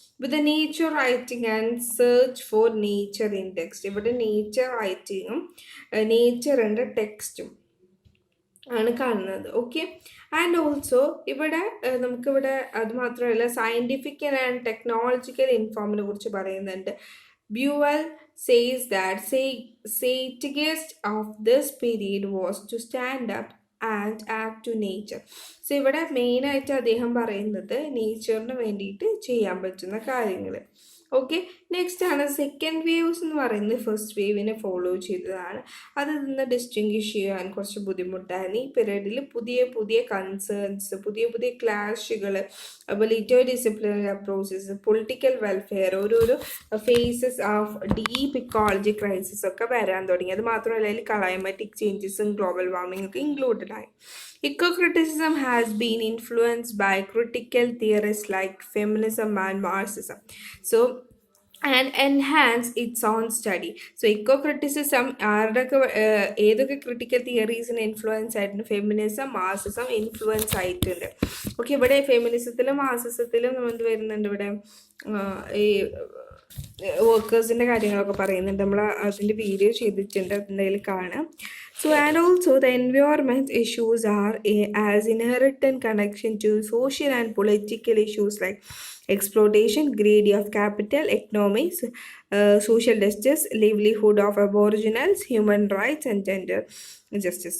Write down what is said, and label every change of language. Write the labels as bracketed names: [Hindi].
[English] With the nature writing and search for nature in text. [Malayalam] ഇവിടെ nature റൈറ്റിങ്ങും നേച്ചറിൻ്റെ ടെക്സ്റ്റും ആണ് കാണുന്നത്. ഓക്കെ, ആൻഡ് ഓൾസോ ഇവിടെ നമുക്കിവിടെ അത് മാത്രമല്ല സയൻറ്റിഫിക്കൽ ആൻഡ് ടെക്നോളജിക്കൽ ഇൻഫോമിനെ കുറിച്ച് പറയുന്നുണ്ട്. [English] Buell says that satirists of this period was to stand up and act to nature. [Malayalam] So ഇവിടെ മെയിനായിട്ട് അദ്ദേഹം പറയുന്നത് നേച്ചറിന് വേണ്ടിയിട്ട് ചെയ്യാൻ പറ്റുന്ന കാര്യങ്ങൾ. ഓക്കെ, നെക്സ്റ്റ് ആണ് സെക്കൻഡ് വേവ്സ് എന്ന് പറയുന്നത് ഫസ്റ്റ് വേവിനെ ഫോളോ ചെയ്തതാണ്. അതിൽ നിന്ന് ഡിസ്റ്റിങ്വിഷ് ചെയ്യാൻ കുറച്ച് ബുദ്ധിമുട്ടാണ്. ഈ പീരീഡിൽ പുതിയ പുതിയ കൺസേൺസ്, പുതിയ പുതിയ ക്ലാഷുകൾ, അതുപോലെ Inter disciplinary approaches, political welfare, ഓരോരോ faces of deep ecology crisis ഒക്കെ വരാൻ തുടങ്ങി. അത് മാത്രമല്ല അതിൽ ക്ലൈമാറ്റിക് ചേഞ്ചസും ഗ്ലോബൽ വാർമിംഗ് ഒക്കെ ഇൻക്ലൂഡഡ് ആയി. [English] Ecocriticism has been influenced by critical theorists like feminism and Marxism. So, and enhance its own study. [Malayalam] So, ecocriticism ഏതൊക്കെ ക്രിട്ടിക്കൽ തിയറീസിന് ഇൻഫ്ലുവൻസ് ആയിട്ടുണ്ട്? ഫെമിനിസം, മാർക്സിസം ഇൻഫ്ലുവൻസ് ആയിട്ടുണ്ട്. ഓക്കെ, ഇവിടെ ഫെമിനിസത്തിലും മാർക്സിസത്തിലും എന്ത് വരുന്നുണ്ട്? ഇവിടെ ഈ വർക്കേഴ്സിൻ്റെ കാര്യങ്ങളൊക്കെ പറയുന്നുണ്ട്. നമ്മൾ അതിൻ്റെ വീഡിയോ ചെയ്തിട്ടുണ്ട്, അതിൻ്റെ കാണാം. [English] So, and also the environment issues are as inherent connection to social and political issues like exploitation, greed of capital, economics, social justice, livelihood of aboriginals, human rights and gender justice.